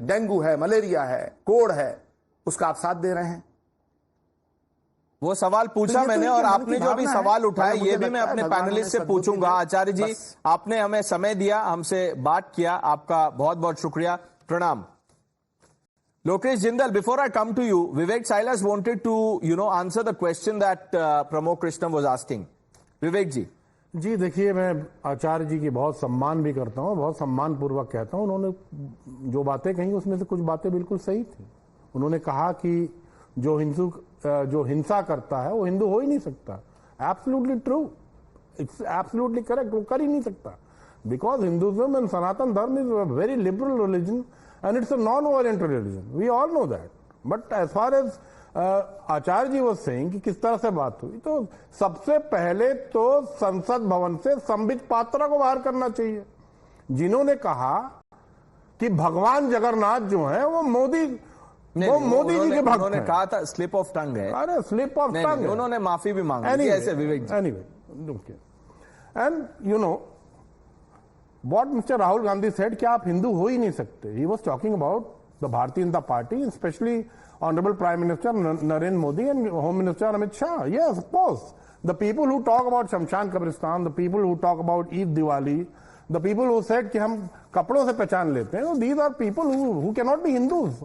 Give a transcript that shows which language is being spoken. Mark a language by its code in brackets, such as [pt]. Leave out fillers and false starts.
[hi] Dengue है, malaria है, कोड़ है, उसका आप साथ दे रहे हैं। वो सवाल पूछा मैंने, और आपने जो भी सवाल उठाया ये भी मैं अपने पैनलिस्ट से पूछूंगा। आचार्य जी, आपने हमें समय दिया, हमसे बात किया, आपका बहुत बहुत शुक्रिया, प्रणाम। [en] Lokesh Jindal, before I come to you, Vivek Silas wanted to, answer the question that Pramod Krishnam was asking. Vivek ji. [hi] जी देखिए, मैं आचार्य जी की बहुत सम्मान भी करता हूँ, बहुत सम्मान पूर्वक कहता हूँ। उन्होंने जो बातें कही उसमें से कुछ बातें बिल्कुल सही थी। उन्होंने कहा कि जो हिंसा करता है वो हिंदू हो ही नहीं सकता। [en] absolutely true, it's absolutely correct, [hi] वो कर ही नहीं सकता। [en] Because Hinduism and Sanatan Dharma is a very liberal religion and it's a non-violent religion. We all know that. But as far as [hi] आचार्य जी वो [en] saying [hi] कि किस तरह से बात हुई, तो सबसे पहले तो संसद भवन से संबित पात्रा को बाहर करना चाहिए, जिन्होंने कहा कि भगवान जगन्नाथ जो है वो मोदी जी के भक्त उन्होंने कहा था [en] slip of tongue [hi] है। [en] अरे slip of tongue, [hi] उन्होंने माफी भी मांगी ऐसे विवेक जी। [en] Anyway, and what Mr. Rahul Gandhi said [hi] कि आप हिंदू हो ही नहीं सकते. [en] He was talking about the Bharatiya Janata Party, especially Honorable Prime Minister Narendra Modi and Home Minister Amit Shah. Yes, of course. The people who talk about Shamshan Kabristan, the people who talk about Eid Diwali, the people who said [hi] कि हम कपड़ों से पहचान लेते हैं, [en] these are people who cannot be Hindus.